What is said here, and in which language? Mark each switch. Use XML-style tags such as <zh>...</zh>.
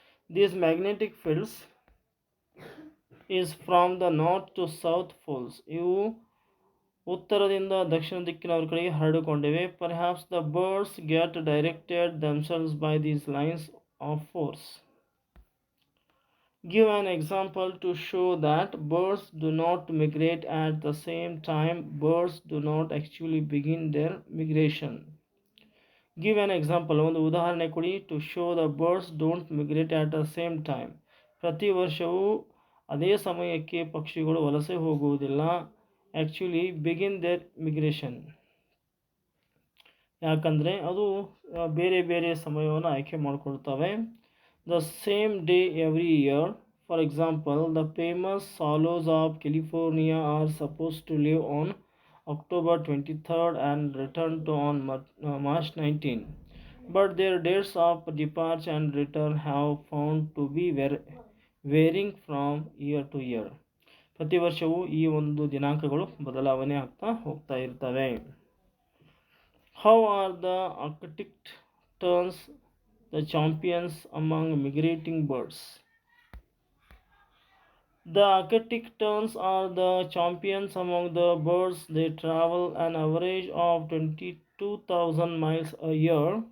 <en>these magnetic fields is from the north to south poles,</en> <kn>ಇವು ಉತ್ತರದಿಂದ ದಕ್ಷಿಣ ದಿಕ್ಕಿನವರ ಕಡೆಗೆ ಹರಡಿಕೊಂಡಿವೆ.</kn> <en>Perhaps the birds get directed themselves by these lines of force. Give an example to show that birds do not migrate at the same time. Birds do not actually begin their migration. Give an example,</en> <kn>ಒಂದು ಉದಾಹರಣೆ ಕೊಡಿ.</kn> <en>To show the birds don't migrate at the same time.</en> <kn>ಪ್ರತಿ ವರ್ಷವೂ ಅದೇ ಸಮಯಕ್ಕೆ ಪಕ್ಷಿಗಳು ವಲಸೆ ಹೋಗುವುದಿಲ್ಲ.</kn> <en>Actually begin their migration,</en> <kn>ಯಾಕಂದರೆ ಅದು ಬೇರೆ ಬೇರೆ ಸಮಯವನ್ನು ಆಯ್ಕೆ ಮಾಡಿಕೊಳ್ತವೆ.</kn> <en>The same day every year. For example, the famous swallows of California are supposed to leave on October 23rd and return to on March 19. But their dates of departure and return have found to be varying from year to year.</en> <kn>ಪ್ರತಿ ವರ್ಷವೂ ಈ ಒಂದು ದಿನಾಂಕಗಳು ಬದಲಾವಣೆ ಆಗ್ತಾ ಹೋಗ್ತಾ ಇರ್ತವೆ.</kn> <en>How are the Arctic terns the champions among migrating birds? The Arctic terns are the champions among the birds. They travel an average of 22,000 miles a year.</en>